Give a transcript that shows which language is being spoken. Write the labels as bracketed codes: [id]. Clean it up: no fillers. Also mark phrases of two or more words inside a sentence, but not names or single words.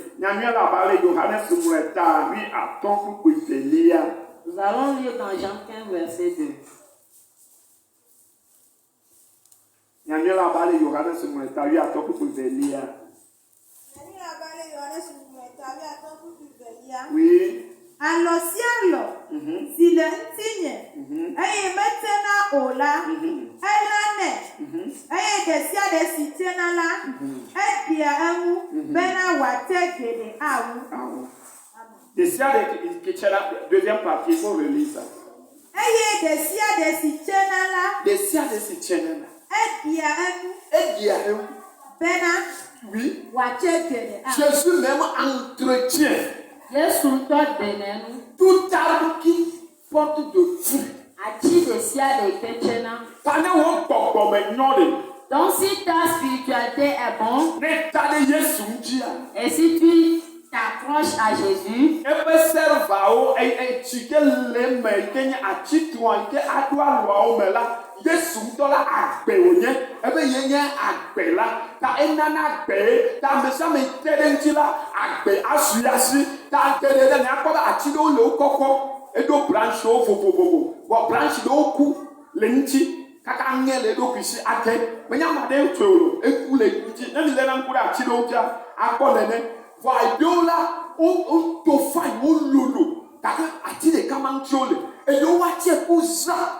[fr] Nous allons lire dans Jean 15, verset 2. Oui. [ee] Alɔ sia alɔ si le ŋutinye eye metena o la elanɛ eye ɖe sia ɖe si tena la eɖia eŋu bena wòate geɖe awu. Ɖe sia ɖe [fr] qui tient la deuxième partie, il faut relire ça. [ee] Eye ɖe sia ɖe si tena la Ɖe sia ɖe si tena la eɖia eŋu bena [fr] oui [ee] wòate geɖe awu. [fr] Jésus même entretient tout arbre qui porte de fruit. Donc si ta spiritualité est bonne, et si tu t'accroches à Jésus, [ee] Yesu ŋutɔ la agbe wònye, ebe ye nye agbe la, ta enana agbe, ta amesiame te ɖe ŋuti la, agbe asu ya si, ta geɖe ɖe miakpɔ be ati ɖewo le wo kɔkɔ, eɖo branchewo vovovovo, vɔ branche ɖewo ku le ŋuti, kaka ŋe le eɖokui si ate, menye ame aɖe tsoe o, eku le ŋuti, ne mi lé na ŋku ɖe ati ɖewo ŋutia, akpɔ nene, vɔ eɖewo la, woto fain, wo lolo, gake ati ɖeka ma ŋuti wo le, eɖewo atse ku zã.